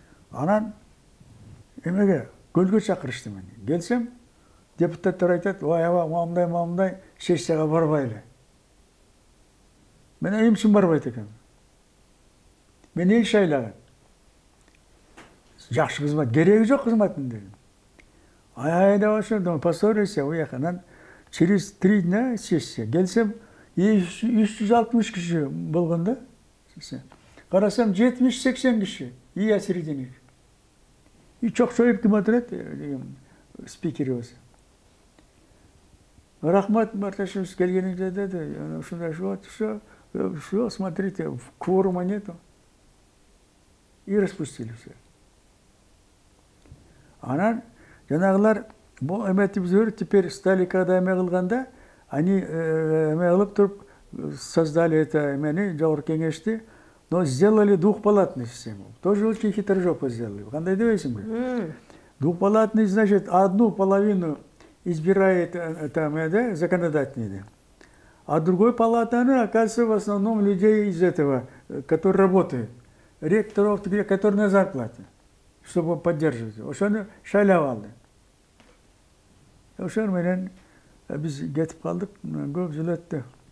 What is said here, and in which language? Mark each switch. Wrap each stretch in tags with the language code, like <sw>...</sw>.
<ky>Анан эмеге көлгө чакырышты мени. Келсем, депутаттар айтат, "Ой, аба, мамдай, сессияга барбайлы." Мен эмне үчүн барбайт экенмин? Мен эл шайлаган. Жакшы кызмат, кереги жок кызматтын дедим. Айда ошо, поссорился, уяканан через 3 дня сессия. Келсем, 360 киши болгон да. Карасам 70-80 киши.</ky> <ru>И я среди них.</ru> <ky>И чокшоюп ким отурат, спикер болсо. Рахмат, Марташевич, келгениңизде деди. Ушундай</ky> <ru>что, смотрите, кворума нету. И распустили все.</ru> <ky>Анан жанагылар бу эметибизөр</ky> <ru>теперь стали, когда</ru> <ky>эме кылганда, они эме кылып туруп создали это эмени, жогорку кеңешти.</ky> <ru>Но сделали двухпалатную систему. Тоже очень хитрожопо сделали.</ru> <ky>Кандай дебейсиңби?</ky> <ru>Двухпалатный, значит, одну половину избирает там, законодательный. А другой палатаны, оказывается, в основном людей из этого, которые работают. Ректоров, которые на зарплате, чтобы поддерживать.</ru> <ky>Ошону шайлап алды. Ошон менен биз кетип калдык, көп жыл өттү.</ky>